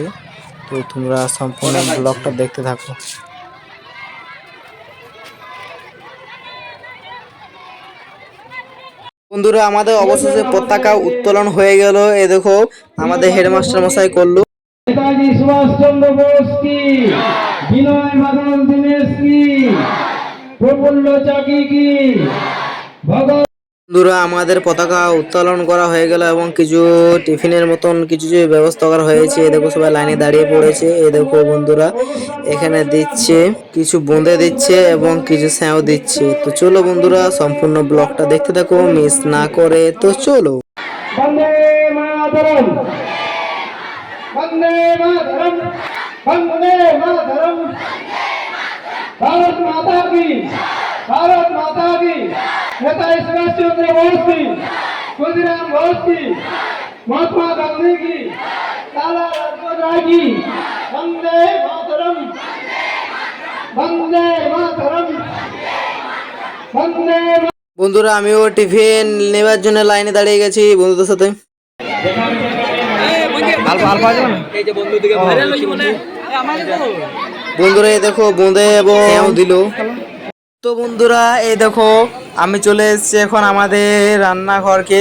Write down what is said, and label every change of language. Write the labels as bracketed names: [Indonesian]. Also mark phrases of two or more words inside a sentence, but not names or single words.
[Bangla] তো তোমরা সম্পূর্ণ ব্লগটা দেখতে থাকো। বন্ধুরা আমাদের অবশেষে পতাকা উত্তোলন হয়ে গেল। এ দেখো আমাদের হেডমাস্টার মশাই করলো। [Hindi] नेताजी सुभाष चंद्र बोस की, विनय मदन दिनेश की, प्रफुल्ल चाकी की, भगत। [Bangla] বন্ধুরা আমাদের পতাকা উত্তোলন করা হয়ে গেল এবং কিছু টিফিনের মতন কিছু ব্যবস্থা করা হয়েছে। এ দেখো সবাই লাইনে দাঁড়িয়ে পড়েছে। এ দেখো বন্ধুরা এখানে দিচ্ছে, কিছু বোঁদে দিচ্ছে এবং কিছু স্যাঁও দিচ্ছে। তো চলো বন্ধুরা সম্পূর্ণ ব্লগটা দেখতে থাকো মিস না করে। তো চলো। [Hindi] वंदे मातरम, वंदे मातरम, वंदे मातरम, भारत माता की, भारत माता की। नेताजी सुभाष चंद्र बोस की, खुदीराम बोस की, महात्मा गांधी की, लाला लाजपत राय की। वंदे मातरम, वंदे मातरम, वंदे। [Bangla] বন্ধুরা আমিও টিফিন নেবার জন্য লাইনে দাঁড়িয়ে গেছি বন্ধুদের সাথে। বন্ধুরা এই দেখো বোঁদে এবং স্যাঁও দিল। তো বন্ধুরা এই দেখো আমি চলে এসেছি এখন আমাদের রান্নাঘরকে।